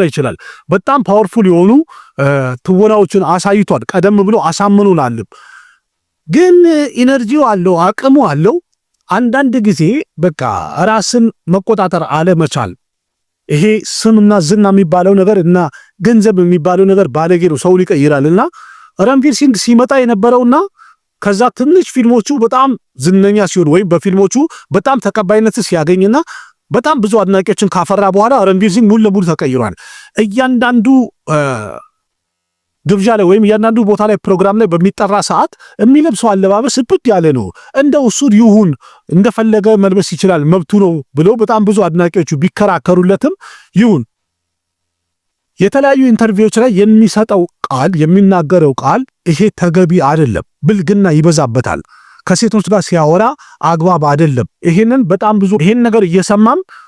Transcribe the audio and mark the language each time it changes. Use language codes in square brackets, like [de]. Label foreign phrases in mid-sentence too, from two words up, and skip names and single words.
[am] ይችላል። በጣም ፓወርፉል የሆኑ ትወናዎችን አሳይቷል። ቀደም ብሎ አሳምኑናል። ግን ኢነርጂው አለው፣ አቅሙ አለው። አንዳንድ ጊዜ በቃ ራስን መቆጣጠር አለመቻል ይሄ ስምና ዝና የሚባለው ነገር እና ገንዘብ የሚባለው ነገር ባለጌ ነው፣ ሰው ይቀይራልና रणवीर सिंह ሲመጣ የነበረውና ከዛ ትንሽ ፊልሞቹ በጣም ዝነኛ ሲሆን ወይም በፊልሞቹ በጣም ተቀባይነት ሲያገኝና በጣም ብዙ አድናቂዎችን ካፈራ በኋላ रणवीर सिंह ሙሉ ለሙሉ ተቀይሯል። እያንዳንዱ ግብዣ ላይ ወይም እያንዳንዱ ቦታ ላይ ፕሮግራም ላይ በሚጠራ ሰዓት የሚለብሰው አለባበስ ብድ ያለ ነው። እንደው እሱ ይሁን እንደፈለገ መልበስ ይችላል መብቱ ነው ብሎ በጣም ብዙ አድናቂዎቹ ቢከራከሩለትም ይሁን የተለያዩ ኢንተርቪዎች ላይ የሚሰጠው ቃል የሚናገረው ቃል ይሄ ተገቢ አይደለም፣ ብልግና ይበዛበታል። ከሴቶች ጋር ሲያወራ አግባብ አይደለም። ይሄንን በጣም ብዙ ይሄን ነገር እየሰማም